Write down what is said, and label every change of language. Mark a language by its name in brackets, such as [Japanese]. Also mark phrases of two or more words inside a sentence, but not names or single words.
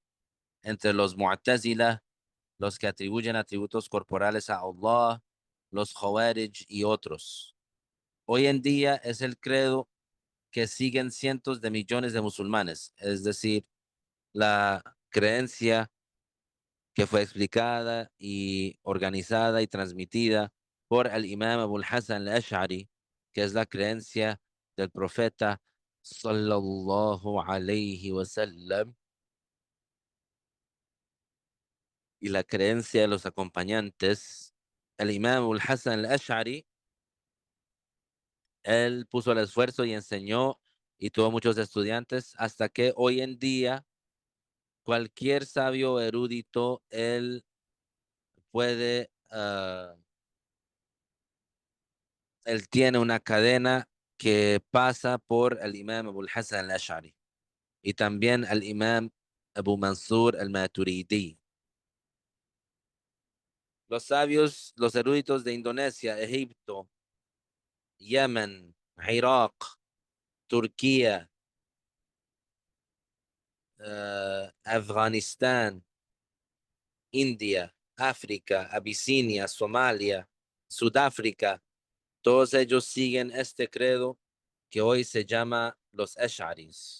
[Spanish] Entre los Mu'tazila, los que atribuyen atributos corporales a Allah, los Khawarij y otros. Hoy en día es el credo que siguen cientos de millones de musulmanes, es decir, la creencia que fue explicada y organizada y transmitida por el imam Abu al-Hasan al-Ash'ari, que es la creencia del profeta [Arabic] صلى الله عليه وسلم [Spanish] y la creencia de los acompañantes. El imam Abu al-Hasan al-Ash'ari, él puso el esfuerzo y enseñó y tuvo muchos estudiantes hasta que hoy en día cualquier sabio erudito, él puede él tiene una cadena que pasa por el imam Abu al-Hasan al-Ash'ari y también el imam Abu Mansur al-Maturidi. Los sabios, los eruditos de Indonesia, Egipto, Yemen, Irak, Turquía, Afganistán, India, África, Abisinia, Somalia, Sudáfrica, todos ellos siguen este credo que hoy se llama los Ash'aris.